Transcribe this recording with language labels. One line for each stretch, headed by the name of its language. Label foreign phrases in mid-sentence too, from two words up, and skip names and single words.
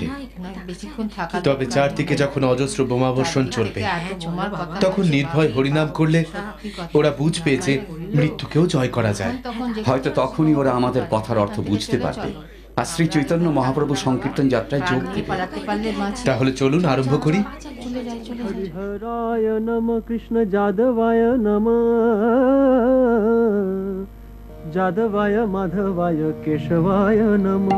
Bangla: তবে চারদিকে যখন অজস্র বোমাবর্ষণ চলবে, তখন নির্ভয় হরিনাম করলে ওরা বুঝবে যে মৃত্যুকেও জয় করা যায়। হয়তো তখনই ওরা আমাদের কথার অর্থ বুঝতে পারবে আর শ্রী চৈতন্য মহাপ্রভু সংকীর্তন যাত্রায় যোগ দেবে। তাহলে চলুন আরম্ভ করি।
Sanskrit: हरिहराय नमः कृष्ण जादवाय नमः जादवाय माधवाय केशवाय नमः